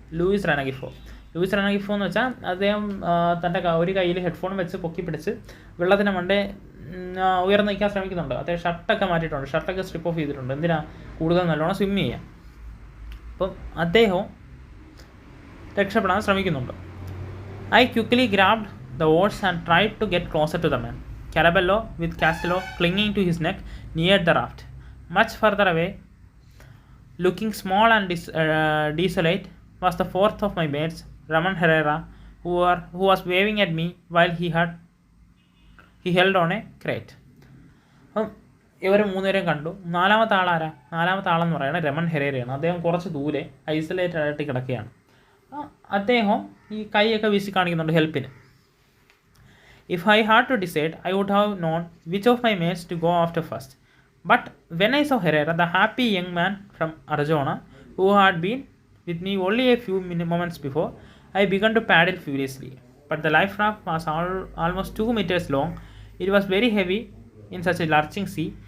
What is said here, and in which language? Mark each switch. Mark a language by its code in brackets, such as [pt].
[ml] Luis റെനഗിഫോ എന്ന് വെച്ചാൽ അദ്ദേഹം തൻ്റെ ഒരു കയ്യിൽ ഹെഡ്ഫോൺ വെച്ച് പൊക്കി പിടിച്ച് വെള്ളത്തിന് മണ്ടേ ഉയർന്നു നിൽക്കാൻ ശ്രമിക്കുന്നുണ്ട്. അദ്ദേഹം ഷർട്ടൊക്കെ മാറ്റിയിട്ടുണ്ട്, ഷർട്ടൊക്കെ സ്ട്രിപ്പ് ഓഫ് ചെയ്തിട്ടുണ്ട്. എന്തിനാ? കൂടുതൽ നല്ലോണം സ്വിം ചെയ്യാം. അപ്പം അദ്ദേഹവും രക്ഷപ്പെടാൻ ശ്രമിക്കുന്നുണ്ട്. [en] I quickly grabbed the oars and tried to get closer to the man. Carabello, with Castillo clinging to his neck, neared the raft. Much further away, looking small and desolate, was the 4th of my mates, Ramon Herrera, who was waving at me while he held on a crate. [ml] ഇവർ 3 പേരെയും കണ്ടു. 4ാമത്തെ ആളാരാ? 4ാമത്തെ ആളെന്ന് പറയുന്നത് രമൺ ഹെരേരയാണ്. അദ്ദേഹം കുറച്ച് ദൂരെ isolated ആയിട്ട് കിടക്കുകയാണ്. അദ്ദേഹം ഈ കൈയൊക്കെ വീശി കാണിക്കുന്നുണ്ട് ഹെൽപ്പിന്. [en] If I had to decide, I would have known which of my mates to go after first. But when I saw Herrera, the happy young man from Arjona, who had been with me only a few moments before, I began to paddle furiously. But the life raft was almost 2 meters long. It was very heavy in such a lurching sea.